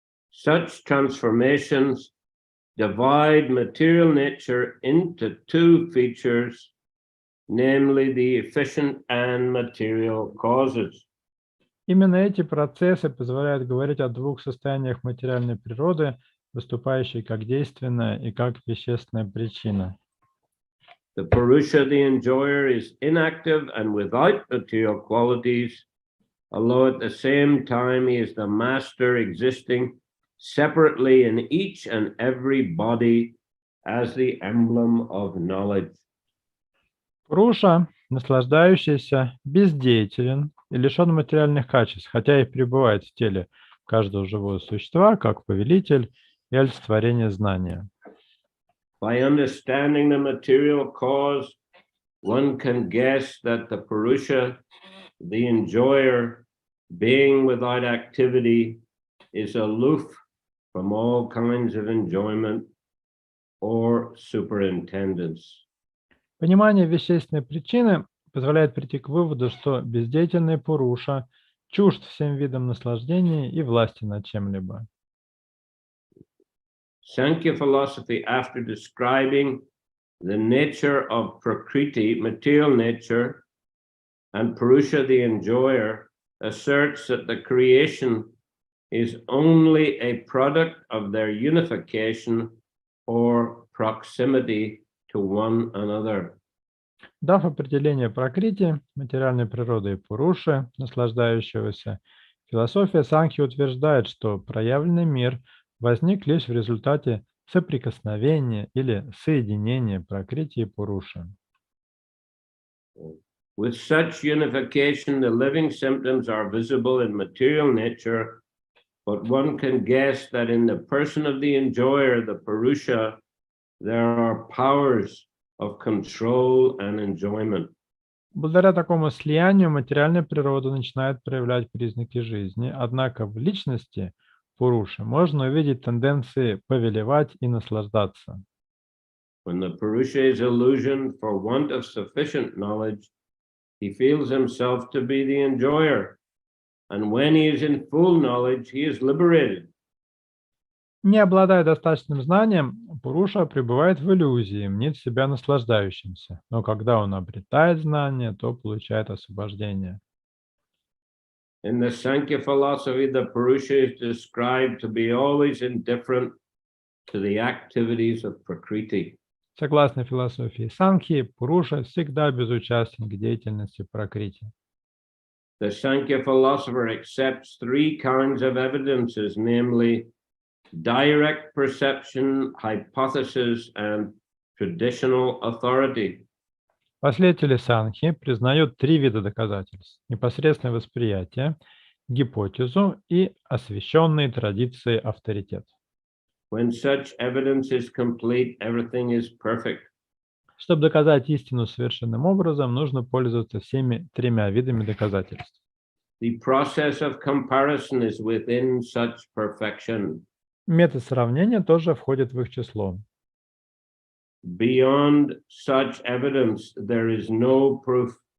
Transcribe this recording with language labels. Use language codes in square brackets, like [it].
[en] Such transformations divide material nature into two features, namely the efficient and material causes. [ru] Именно эти процессы позволяют говорить о двух состояниях материальной природы, выступающей как действенная и как вещественная причина. [en] The Purusha, the enjoyer, is inactive and without material qualities, although at the same time he is the master existing separately in each and every body as the emblem of knowledge. [ru] Пуруша, наслаждающийся, бездеятелен и лишен материальных качеств, хотя и пребывает в теле каждого живого существа, как повелитель и олицетворение знания. [en] By understanding the material cause, one can guess that the Purusha, the enjoyer, being without activity, is aloof from all kinds of enjoyment or superintendence. [ru] Понимание вещественной причины позволяет прийти к выводу, что бездеятельный Пуруша чужд всем видам наслаждений и власти над чем-либо. [en] Sankhya philosophy, after describing the nature of Prakriti, material nature, and Purusha, the enjoyer, asserts that the creation is only a product of their unification or proximity to one another. [ru] Дав определение Пракрити, материальной природы и Пуруши, наслаждающегося, философия Санхи утверждает, что проявленный мир возник лишь в результате соприкосновения или соединения Пракрити и Пуруши. [en] With such unification, the living symptoms are visible in material nature, but one can guess that in the person of the enjoyer, the Purusha, there are powers of control and enjoyment. [ru] Благодаря такому слиянию материальная природа начинает проявлять признаки жизни, однако в личности Пуруши можно увидеть тенденции повелевать и наслаждаться. [en] When the Purusha is illusioned for want of sufficient knowledge, he feels himself to be the enjoyer, and when he is in full knowledge, he is liberated. [ru] Не обладая достаточным знанием, Пуруша пребывает в иллюзии, мнит себя наслаждающимся, но когда он обретает знание, то получает освобождение. [en] In the Sankhya philosophy, the Purusha is described to be always indifferent to the activities of Prakriti. [ru] Согласно философии Санхи, Пуруша всегда безучастен к деятельности Пракрити. [en] The Sankhya philosopher accepts three kinds of evidences, namely direct perception, hypothesis, and traditional authority. [ru] Последователи Санхи признают три вида доказательств: непосредственное восприятие, гипотезу и освященные традиции авторитет. [en] When such evidence is complete, everything is perfect. [ru] Чтобы доказать истину совершенным образом, нужно пользоваться всеми тремя видами доказательств. [en] The process of comparison is within such perfection. [ru] Метод сравнения тоже входит в их число. [en] Beyond such evidence, there is no proof.